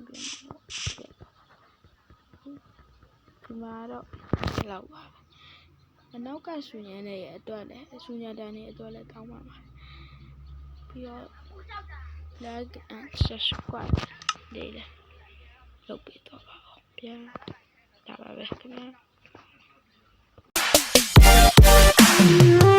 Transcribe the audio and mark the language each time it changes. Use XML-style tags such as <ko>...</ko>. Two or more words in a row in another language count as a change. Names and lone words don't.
<my>မှာတော့လောက်ပါအနောက်ကဆူညံတဲ့ရဲ့အတွက်လည်းဆူညံတန်းရဲ့အတွက်လည်းတောင်းပါပါပြီးတော့</my> <en>like and subscribe</en> <my>လေးလုပ်ပေးတော့ပါဦးဗျာဒါပါပဲခင်ဗျာ</my>